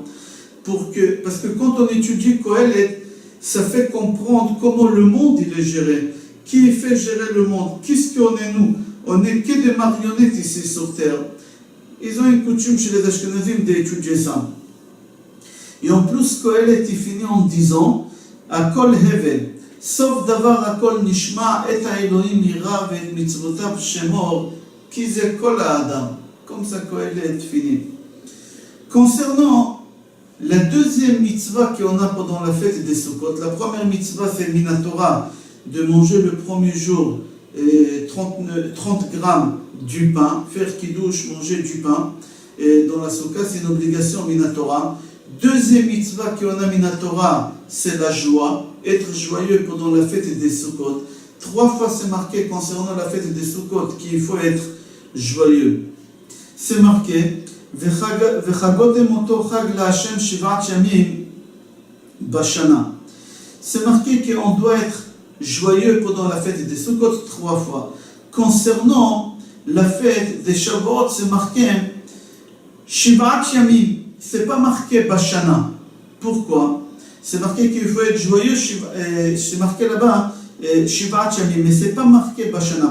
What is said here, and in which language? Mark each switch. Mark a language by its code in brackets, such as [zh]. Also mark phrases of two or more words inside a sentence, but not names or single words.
[fr] Parce que quand on étudie Kohelet, ça fait comprendre comment le monde il est géré. Qui fait gérer le monde? Qu'est-ce qu'on est nous? On n'est que des marionnettes ici sur terre. Ils ont une coutume chez les Ashkenazim d'étudier ça. Et en plus, Kohelet il finit en disant [he] הכל הבל סוף דבר הכל נשמע את האלהים ירא ואת מצוותיו שמור כי זה כל האדם. [fr] Comme ça Kohelet finit. Concernant la deuxième mitzvah qu'on a pendant la fête des Sukkot, la première mitzvah c'est Minatora, de manger le premier jour 30 grammes du pain, faire kiddush, manger du pain. Et dans la Soukha, c'est une obligation Minatora. Deuxième mitzvah qu'on a Minatora, c'est la joie, être joyeux pendant la fête des Sukkot. 3 fois c'est marqué concernant la fête des Sukkot qu'il faut être joyeux. C'est marqué [he] וחגותם אותו חג לה' שבעת ימים בשנה. [fr] C'est marqué qu'on doit être joyeux pendant la fête des Sukkot 3 fois. Concernant la fête des Shavuot, c'est marqué [he] שבעת ימים. [fr] C'est pas marqué Bashana. Pourquoi? C'est marqué qu'il faut être joyeux, c'est marqué là-bas [he] שבעת ימים, [fr] mais c'est pas marqué Bashana.